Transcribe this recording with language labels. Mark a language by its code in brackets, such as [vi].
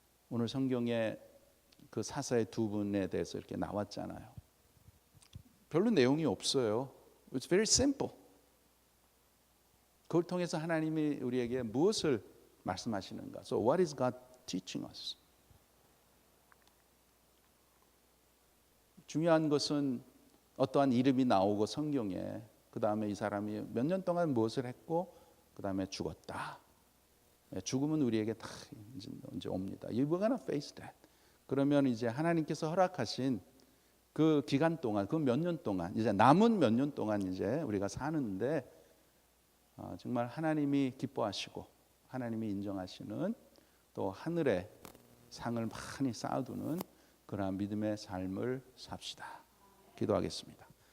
[ko] 오늘 성경에 그 사사의 두 분에 대해서 이렇게 나왔잖아요. 별로 내용이 없어요. [en] It's very simple. [ko] 그걸 통해서 하나님이 우리에게 무엇을 말씀하시는가? [en] So what is God teaching us? [ko] 중요한 것은 어떠한 이름이 나오고 성경에 그 다음에 이 사람이 몇 년 동안 무엇을 했고 그 다음에 죽었다. 죽음은 우리에게 다 이제 옵니다. [en] You're gonna face that. [ko] 그러면 이제 하나님께서 허락하신 그 기간 동안, 그 몇 년 동안, 이제 남은 몇 년 동안 이제 우리가 사는데 정말 하나님이 기뻐하시고 하나님이 인정하시는 또 하늘의 상을 많이 쌓아두는 그러한 믿음의 삶을 삽시다. 기도하겠습니다.